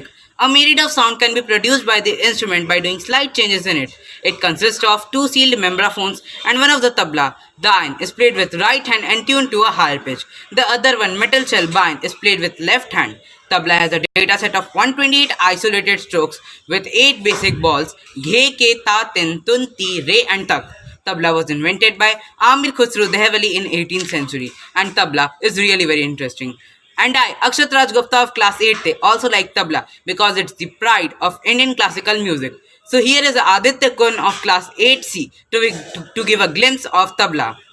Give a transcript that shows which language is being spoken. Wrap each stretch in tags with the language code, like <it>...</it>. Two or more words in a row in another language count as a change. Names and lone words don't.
<en>A myriad of sound can be produced by the instrument by doing slight changes in it. It consists of two sealed membraphones and one of the tabla. The ayn is played with right hand and tuned to a higher pitch. The other one, metal shell bain, is played with left hand. Tabla has a data set of 128 isolated strokes with 8 basic balls, ghe, ke, ta, tin, tun, ti, re and tak. Tabla was invented by Amir Khusro Dehwali in 18th century, and tabla is really very interesting. And I, Akshat Raj Gupta of class 8th, also like tabla because it's the pride of Indian classical music. So here is Aditya Kun of class 8C to give a glimpse of tabla.</en>